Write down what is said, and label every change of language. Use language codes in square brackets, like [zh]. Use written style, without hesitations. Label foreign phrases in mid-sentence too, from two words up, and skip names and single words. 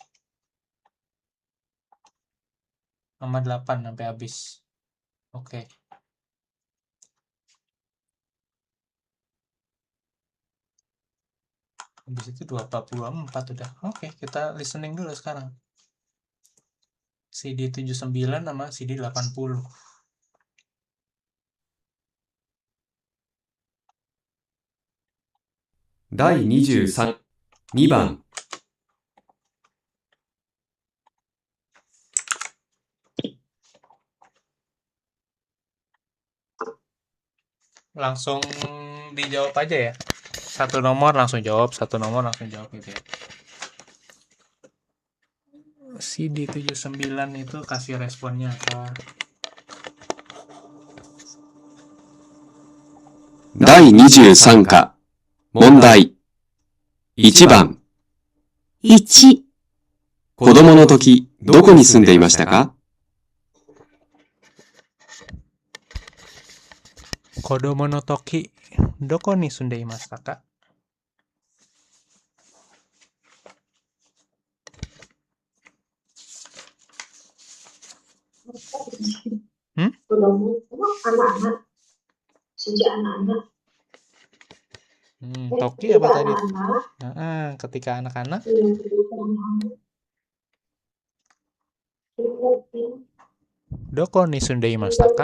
[id] Sama 8 sampai habis. Oke. Habis itu 244 udah. Oke, kita listening dulu sekarang. CD 79 sama CD 80. [ja] 第23、2番、 [id] Langsung dijawab aja ya. Satu nomor langsung jawab, satu nomor langsung jawab gitu ya. CD 79 itu kasih responnya apa? [ja] 第23課、問題。1番、 1、子供の時、どこに住んでいましたか？子供の時、どこに住んでいましたか？ [id] Belum anak-anak. Sejak anak-anak. Toki Ketika apa tadi? anak-anak. Ketika anak-anak. Ketika anak-anak. [ja] どこに住んでいましたか?